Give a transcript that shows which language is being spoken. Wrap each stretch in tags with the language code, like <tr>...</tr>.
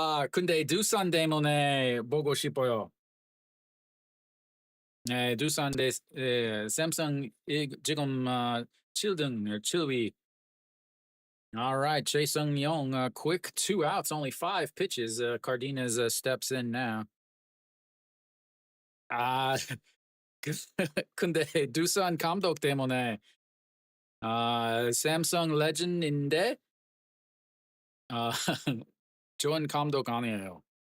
<ko>근데 두산 때문에 보고 싶어요. 네, 두산 대 삼성 지금 7등 7위.</ko> <en>All right, Chae Sung Young, quick 2 outs, only 5 pitches. Cardenas steps in now.</en> <ko>아, 근데 두산 감독 때문에 삼성 레전드인데 좋은 감독 아니에요.</ko>